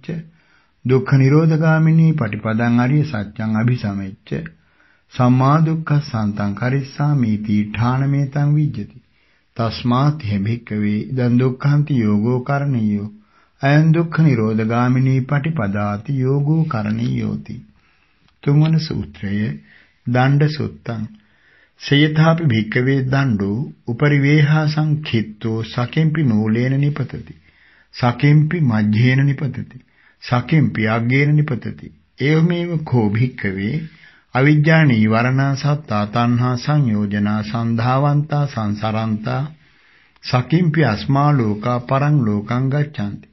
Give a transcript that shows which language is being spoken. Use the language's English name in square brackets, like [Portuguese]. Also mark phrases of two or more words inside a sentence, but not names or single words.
[Pali] දුක්ඛ නිරෝධගාමිනී පටිපදං අරිය සත්‍යං අභිසමෙච්ච. සම්මා දුක්ඛසන්තං කරිස්සාමි තීඨානමේතං විජ්ජති. තස්මාත් හේ භික්ඛවේ ඉදං දුක්ඛන්ති යෝගෝ කරණීයෝ අයං දුක්ඛ නිරෝධගාමිනී පටිපදාති යෝගෝ කරණීයෝති. තුන්වන සූත්‍රය දණ්ඩ සුත්තං. සයථාපි භික්ඛවේ දණ්ඩෝ උපරිවේහාසං khittෝ සකෙම්පි නූලේන නිපතති. සකෙම්පි මජ්ජේන නිපතති. සකෙම්පි අග්ගේන නිපතති. එවමෙව කෝ භික්ඛවේ අවිජ්ජා නීවරණා සත්තා තණ්හා සංයෝජනා සන්ධාවන්තා සංසරන්තා සකිම්පි අස්මා ලෝකා පරං ලෝකං ගච්ඡanti.